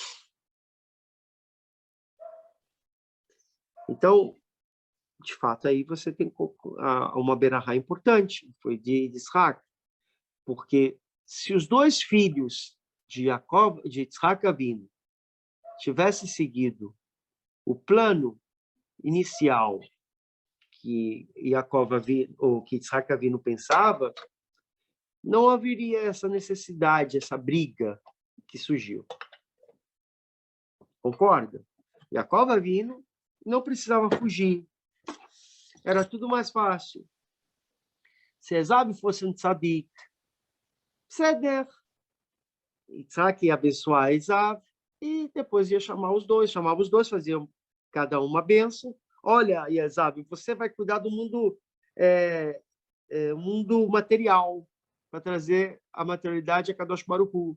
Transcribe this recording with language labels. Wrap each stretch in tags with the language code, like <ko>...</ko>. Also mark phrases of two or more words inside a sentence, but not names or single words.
<pt>Então, de fato, aí você tem uma berahá importante, foi de Isaac, porque se os 2 filhos de Isaac Avinu tivessem seguido o plano inicial que que Isaac Avinu pensava, não haveria essa necessidade, essa briga que surgiu. Concorda? Jacob Avinu não precisava fugir. Era tudo mais fácil. Se Esav fosse um tzadik, Seder, Isaac ia abençoar Esav e depois ia chamava os dois, faziam cada uma bênção. Olha, Esav, você vai cuidar do mundo, mundo material, para trazer a materialidade a</pt> <he>קדוש ברוך הוא.</he>